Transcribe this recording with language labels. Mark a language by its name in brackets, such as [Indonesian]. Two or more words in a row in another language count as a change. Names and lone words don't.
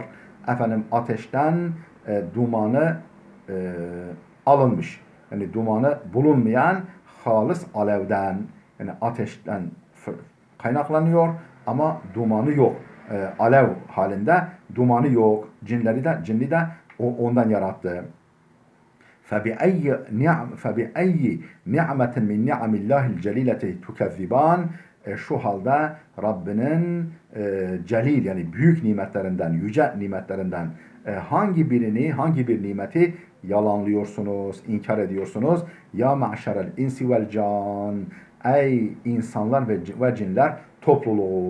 [Turkish] Efendim ateşten dumanı alınmış. Yani dumanı bulunmayan halis alevden, yani ateşten kaynaklanıyor ama dumanı yok. Alev halinde dumanı yok. Cinli de ondan yarattı. [Arabic] فَبِأَيِّ نِعْمَةٍ مِنْ نِعَمِ اللّٰهِ الْجَلِيلَةِ تُكَذِّبَانِ [Turkish] Şu halde Rabbinin celil yani büyük nimetlerinden, yüce nimetlerinden hangi bir nimeti yalanlıyorsunuz, inkar ediyorsunuz? [Arabic] يا معشر الإنس والجان. [Turkish] Ey insanlar ve cinler topluluğu.